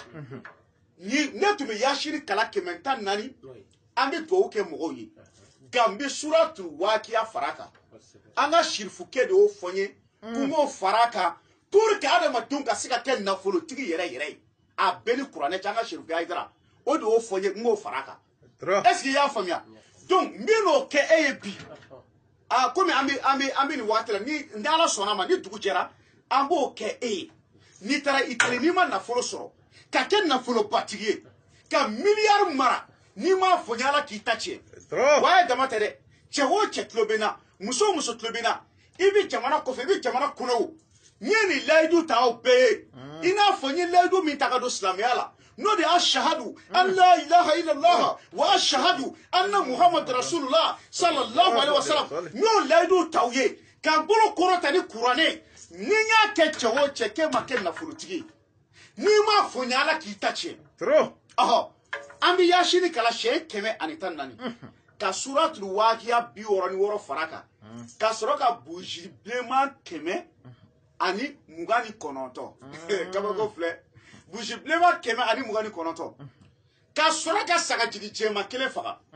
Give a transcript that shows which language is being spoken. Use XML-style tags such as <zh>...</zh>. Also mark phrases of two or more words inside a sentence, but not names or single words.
<bm>bi ne tun bɛ yasini kalan 114 an bɛ dugawu kɛ mɔgɔw ye nka n bɛ suratul waqiya fara kan an ka sirifukɛ de y'o fɔ n ye k'u m'o fara kan</bm> <fr>pour que</fr> <bm>adamadenw ka se ka kɛ nafolotigi yɛrɛ ye a bɛɛ ni kuranɛ cɛ an ka sirifu Kayidara o de y'o fɔ n ye n k'o fara kan</bm> <fr>est-ce que</fr> <bm>i y'a faamuya donc n bɛ n'o kɛ e ye bi komi an bɛ nin waati la ni ala sɔnna ma ni dugu jɛra an b'o kɛ e ye n'i taara Itali n'i ma nafolo sɔrɔ ka kɛ nafolobatigi ye ka miliyari mara n'i m'a fɔ n ala k'i ta tiɲɛ wa ye dama tɛ dɛ cɛ o cɛ tulo bɛ n na muso o muso tulo bɛ n na i bɛ jamana kɔfɛ i bɛ jamana kɔnɔ o n ye nin layidu ta aw bɛɛ ye i n'a fɔ n ye layidu min ta ka don silamɛya la n'o de</bm> <ar>أشهد أن لا إله إلا الله و أشهد أن محمدا رسول الله صلى الله عليه وسلم</ar> <bm>n'o layidu t'aw ye k'a bolo kɔrɔta ni kuranɛ ni n y'a kɛ cɛ o cɛ k'e ma kɛ nafolotigi ye n'i m'a fɔ n ala k'i ta tiɲɛ an bɛ yasini kala siyɛn 114 ka suratul waqiya 66 fara kan ka sɔrɔ ka bougie bilenman 129 kabako filɛ bougie bilenman 129 ka sɔrɔ ka sagajigi jɛman 1 faga</bm>